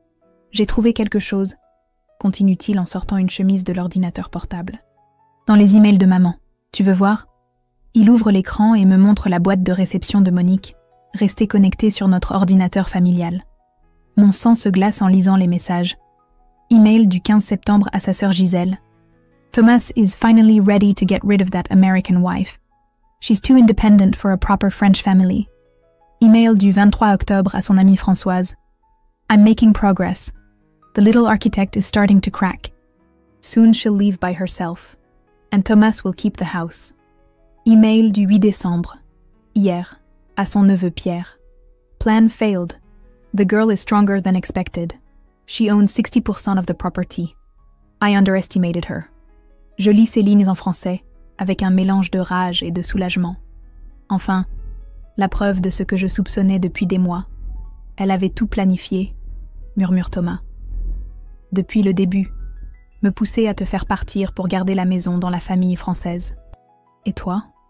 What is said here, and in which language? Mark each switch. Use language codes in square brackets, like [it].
[fr] « J'ai trouvé quelque chose, » continue-t-il en sortant une chemise de l'ordinateur portable. « Dans les emails de maman. Tu veux voir ?» Il ouvre l'écran et me montre la boîte de réception de Monique, restée connectée sur notre ordinateur familial. Mon sang se glace en lisant les messages. Email du 15 septembre à sa sœur Gisèle. [en] Thomas is finally ready to get rid of that American wife. She's too independent for a proper French family. [fr] Email du 23 octobre à son amie Françoise. [en] I'm making progress. The little architect is starting to crack. Soon she'll leave by herself. And Thomas will keep the house. [fr] Email du 8 décembre. Hier, à son neveu Pierre. [en] Plan failed. The girl is stronger than expected. She owns 60% of the property. I underestimated her. [fr] Je lis ces lignes en français, avec un mélange de rage et de soulagement. Enfin, la preuve de ce que je soupçonnais depuis des mois. Elle avait tout planifié, murmure Thomas. Depuis le début, me pousser à te faire partir pour garder la maison dans la famille française. Et toi?